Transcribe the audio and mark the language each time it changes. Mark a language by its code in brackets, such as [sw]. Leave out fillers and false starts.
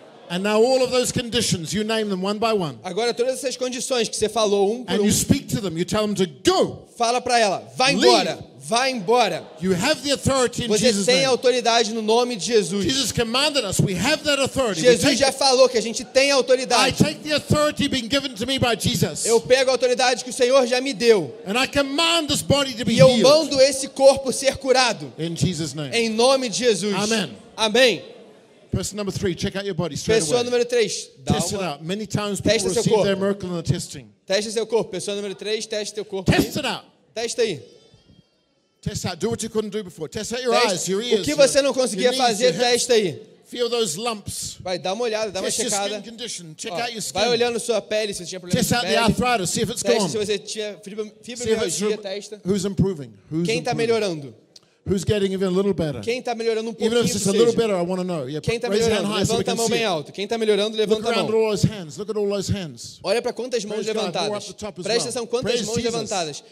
[en] And now all of those conditions, you name them one by one. [pt] Agora todas essas condições que você falou um por um. [en] And you speak to them, you tell them to go. [pt] Fala para ela, vai embora. [en] Leave. [pt] Vai embora. [en] You have the authority in [pt] você [en] Jesus' [pt] name. Você tem autoridade no nome de Jesus. [en] Jesus commanded us, we have that authority. [pt] Jesus já falou que a gente tem autoridade. [en] I take the authority being given to me by Jesus. [pt] Eu pego a autoridade que o Senhor já me deu. [en] And I command this body to be [pt] healed. E eu mando esse corpo ser curado. [en] In Jesus' name. [pt] Em nome de Jesus. [en] Amen. [pt] Amém. [en] Person number three, check out your body straight [pt] pessoa [en] away. [pt] Número 3, [en] test [pt] uma... [en] it out. Many times people receive [pt] corpo. [en] Their miracle in the testing. [pt] Teste seu corpo. Pessoa número 3, teste seu corpo. [en] Test it out. [pt] Testa aí. [en] Test out. Do what you couldn't do before. Test out your eyes, your ears. [pt] O que você não conseguia fazer, testa aí. [en] Feel those lumps. [pt] Vai, dá uma olhada, dá uma [en] test [pt] checada. [en] Your skin condition. Check out your skin. [pt] Vai olhando sua pele se você tinha problema [en] test [pt] de pele. [en] Test out the arthritis, see if it's gone. [pt] Se você tinha fibromialgia, testa. [en] Who's improving? Who's [pt] quem está melhorando? [en] Who's getting even a little better? [pt] Quem está melhorando um pouquinho? [en] Even if it's just a little better, I want to know. Yeah, [pt] quem está melhorando? Levanta a mão bem alto. Quem está melhorando? Levanta a mão. [en] Look around all those hands. Look at all those hands. [pt] Olha para quantas mãos levantadas. Presta atenção quantas mãos levantadas.